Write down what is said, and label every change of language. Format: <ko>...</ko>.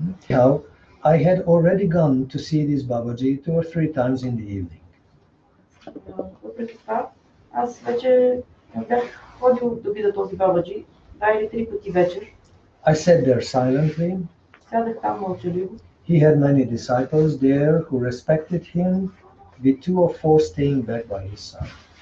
<en>Now, I had already gone to see this Babaji 2 or 3 times in the evening.</en> <bg>Въпреки това, аз вече бях ходил да видя този Бабаджи 2 или 3 пъти вечер.</bg> <en>I sat there silently.</en> <bg>Сядах там мълчаливо.</bg> <en>He had many disciples there who respected him, with 2 or 4 staying back by his side.</en>